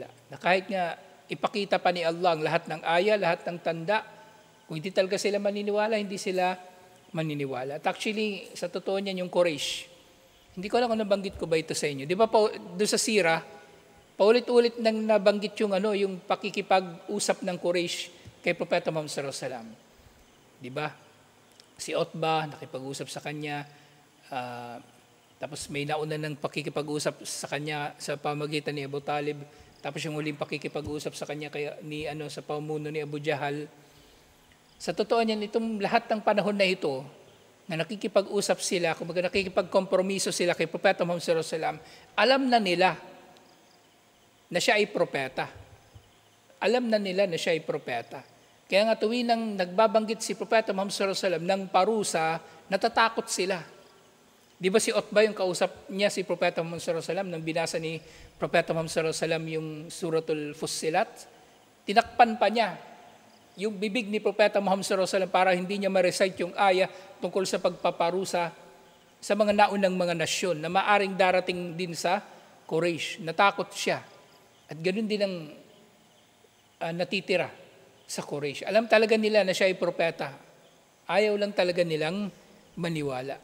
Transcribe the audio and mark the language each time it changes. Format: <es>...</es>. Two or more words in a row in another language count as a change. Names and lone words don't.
<tl>Na kahit nga ipakita pa ni Allah ang lahat ng aya, lahat ng tanda, kung hindi talaga sila maniniwala, hindi sila maniniwala. At actually, sa totoo niyan yung Quraysh, hindi ko alam kung nabanggit ko ba ito sa inyo. Di ba doon sa Sira, paulit-ulit nang nabanggit yung pakikipag-usap ng Quraysh kay Propeta Muhammad</tl> <ar>صلى الله عليه وسلم.</ar> <tl>Di ba? Si Utbah nakipag-usap sa kanya, tapos may nauna ng pakikipag-usap sa kanya sa pamagitan ni Abu Talib, tapos yung huling pakikipag-usap sa kanya sa pamuno ni Abu Jahal. Sa totoo niyan, itong lahat ng panahon na ito, na nakikipag-usap sila, kung nakikipag-kompromiso sila kay Propeta Muhammad</tl> <ar>صلى الله عليه وسلم,</ar> <tl>alam na nila na siya ay propeta. Alam na nila na siya ay propeta. Kaya nga tuwing nang nagbabanggit si Propeta Muhammad</tl> <ar>صلى الله عليه وسلم</ar> <tl>ng parusa, natatakot sila. Di ba si Utbah yung kausap niya si Propeta Muhammad</tl> <ar>صلى الله عليه وسلم</ar> <tl>nang binasa ni Propeta Muhammad</tl> <ar>صلى الله عليه وسلم</ar> <tl>yung Suratul Fussilat? Tinakpan pa niya yung bibig ni Propeta Muhammad</tl> <ar>صلى الله عليه وسلم</ar> <tl>para hindi niya ma-recite yung aya tungkol sa pagpaparusa sa mga naunang mga nasyon na maaring darating din sa Quraysh. Natakot siya. At ganoon din ang natitira sa Quraysh. Alam talaga nila na siya ay propeta. Ayaw lang talaga nilang maniwala.</tl>